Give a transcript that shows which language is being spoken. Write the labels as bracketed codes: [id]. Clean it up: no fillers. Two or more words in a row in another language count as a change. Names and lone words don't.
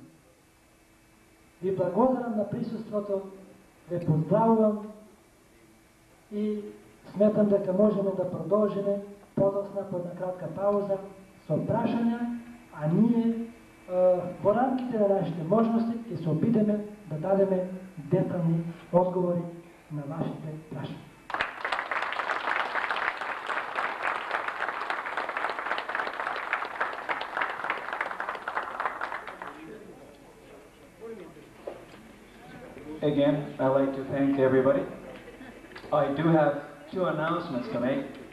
[mk] Ви благодарам на присуството, ве поздравувам и сметам дека можеме да продолжиме подосна по една кратка пауза со прашања, а ние во рамките на нашите можности ќе се обидеме да дадеме детални одговори на вашите прашања. [en] Again, I'd like to thank everybody. I do have 2 announcements to make.